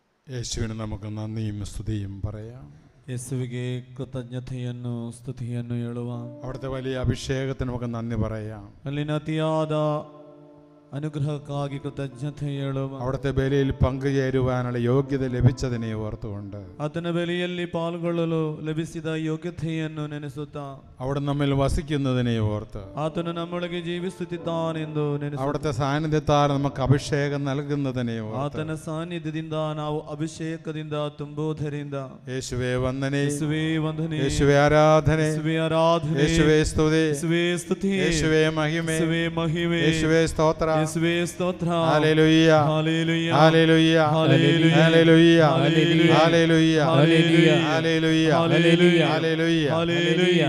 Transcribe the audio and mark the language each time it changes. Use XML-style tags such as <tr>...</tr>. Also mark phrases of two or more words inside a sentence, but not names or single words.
<ml>യേശുവിന് നമുക്ക് നന്ദിയും സ്തുതിയും പറയാം.</ml> <kn>ಯೇಸುವಿಗೆ ಕೃತಜ್ಞತೆಯನ್ನು ಸ್ತುತಿಯನ್ನು ಹೇಳುವ.</kn> <ml>അവിടുത്തെ വലിയ അഭിഷേകത്തിന് നമുക്ക് നന്ദി പറയാം.</ml> <kn>ಅಲ್ಲಿನ ಅತಿಯಾದ അനുഗ്രഹಕ್ಕಾಗಿ ಕೃತಜ್ಞತೆ ಹೇಳುವ.</kn> <ml>അവിടുത്തെ ബലിയിൽ പങ്കുചേരുവാനുള്ള യോഗ്യത ലഭിച്ചതിനെ ഓർത്തുകൊണ്ട്</ml> <kn>ಆತನ ಬಲಿಯಲ್ಲಿ ಪಾಲ್ಗೊಳ್ಳಲು ಲಭಿಸಿದ ಯೋಗ್ಯತೆಯನ್ನು ನೆನೆಸುತ್ತಾ</kn> <ml>അവിടെ നമ്മിൽ വസിക്കുന്നതിനെ ഓർത്ത്</ml> <kn>ಆತನು ನಮ್ಮೊಳಗೆ ಜೀವಿಸುತ್ತಿದ್ದಾನೆಂದು ನೆನೆಸುತ್ತಾ</kn> <ml>അവിടുത്തെ സാന്നിധ്യത്താൽ നമുക്ക് അഭിഷേകം നൽകുന്നതിനെ ഓർത്ത്</ml> <kn>ಆತನ ಸಾನ್ನಿಧ್ಯದಿಂದ ನಾವು ಅಭಿಷೇಕದಿಂದ ತುಂಬುವುದರಿಂದ</kn> <ml>യേശുവേ വന്ദനേ,</ml> <kn>ಯೇಸುವೇ ವಂದನೆ,</kn> <ml>യേശുവേ ആരാധನೆ,</ml> <kn>ಯೇಸುವೇ ಆರಾಧನೆ,</kn> <ml>യേശുവേ സ്തുതി,</ml> <kn>ಯೇಸುವೇ ಸ್ತುತಿ,</kn> <ml>യേശുവേ മഹിമೆ,</ml> <kn>ಯೇಸುವೇ ಮಹಿಮೆ,</kn> <ml>യേശുവേ സ്തോത്ര,</ml> <kn>ಯೇಸುವೇ ಸ್ತೋತ್ರ.</kn> <ml>ഹല്ലേലൂയ, ഹല്ലേലൂയ, ഹല്ലേലൂയ, ഹല്ലേലൂയ, ഹല്ലേലൂയ, ഹല്ലേലൂയ, ഹല്ലേലൂയ, ഹല്ലേലൂയ, ഹല്ലേലൂയ, ഹല്ലേലൂയ, ഹല്ലേലൂയ. ഹല്ലേലൂയ.</ml>